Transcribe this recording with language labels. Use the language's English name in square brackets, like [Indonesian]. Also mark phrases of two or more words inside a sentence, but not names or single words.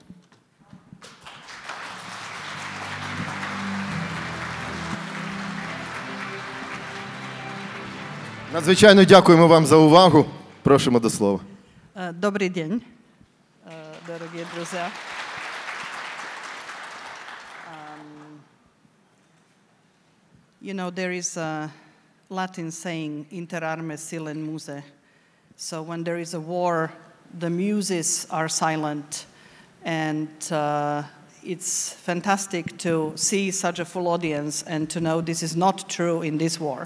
[Ukrainian] Надзвичайно дякуємо вам за увагу. Просимо до слова. Добрий день, дорогі друзі. [English] You know, there is a Latin saying, [Latin] inter armes silent muse. [English] So when there is a war, the muses are silent. And it's fantastic to see such a full audience and to know this is not true in this war.